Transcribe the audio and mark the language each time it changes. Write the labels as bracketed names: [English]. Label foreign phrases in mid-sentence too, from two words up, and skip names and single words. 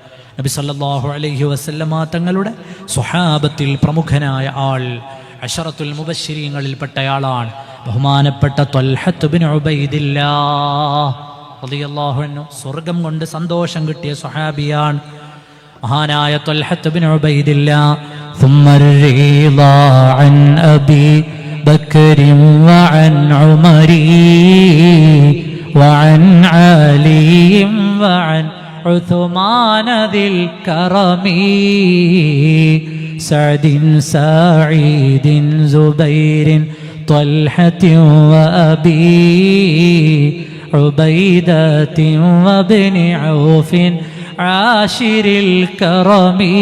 [Malayalam] നബി [Arabic] صلى الله عليه وسلم [Malayalam] തങ്ങളുടെ സ്വഹാബത്തിൽ പ്രമുഖനായ ആൾ, അശറത്തുൽ മുബശ്ശിരീങ്ങളിൽപ്പെട്ടയാളാണ് ബഹുമാനപ്പെട്ട ത്വൽഹത്ത് ബിൻ ഉബൈദില്ലാഹ് [Arabic] رضي الله عنه. [Malayalam] സ്വർഗം കൊണ്ട് സന്തോഷം കിട്ടിയ സ്വഹാബിയാണ് മഹാനായ ത്വൽഹത്ത് ബിൻ ഉബൈദില്ലാഹ്. [Arabic] ثم الرضا عن أبي بكر وعن عمر وعن علي وعن عثمان ذي الكرم سعد سعيد زبير طلحة وأبي عبيدة وابن عوف عاشر الكرم